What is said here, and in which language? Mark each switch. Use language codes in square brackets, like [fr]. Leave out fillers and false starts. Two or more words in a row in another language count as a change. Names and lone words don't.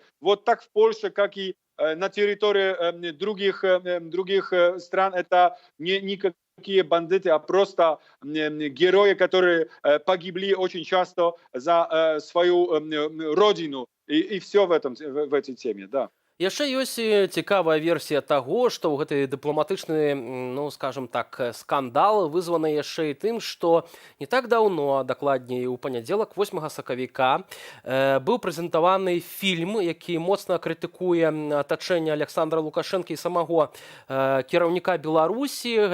[ru] Вот так в Польше, как и на территории других стран. Это не никакие бандиты, а просто герои, которые погибли очень часто за свою родину. И все в этой теме, да. [be] Яшчэ ёсць цікавая версія таго, што ў гэты дыпламатычны, ну, скажем так, скандал вызваны яшчэ і тым, што не так даўно, дакладней у панядзелак, 8 сакавіка, быў прэзентаваны фільм, які моцна крытыкуе атачэнне Александра Лукашэнкі і самого кіраўніка Беларусі.